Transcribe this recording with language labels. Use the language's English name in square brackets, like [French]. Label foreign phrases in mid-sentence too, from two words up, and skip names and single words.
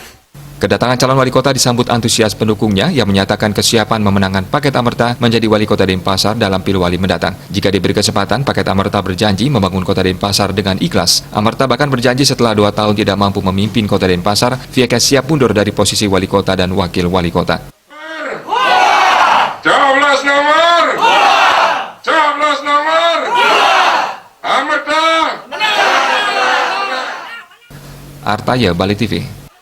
[Indonesian] Kedatangan calon wali kota disambut antusias pendukungnya yang menyatakan kesiapan memenangkan paket Amerta menjadi wali kota Denpasar dalam Pilwali mendatang. Jika diberi kesempatan, paket Amerta berjanji membangun kota Denpasar dengan ikhlas. Amerta bahkan berjanji setelah 2 tahun tidak mampu memimpin kota Denpasar, Vieka siap mundur dari posisi wali kota dan wakil wali kota. Coblos nomor Amerta. Artaya, Bali TV.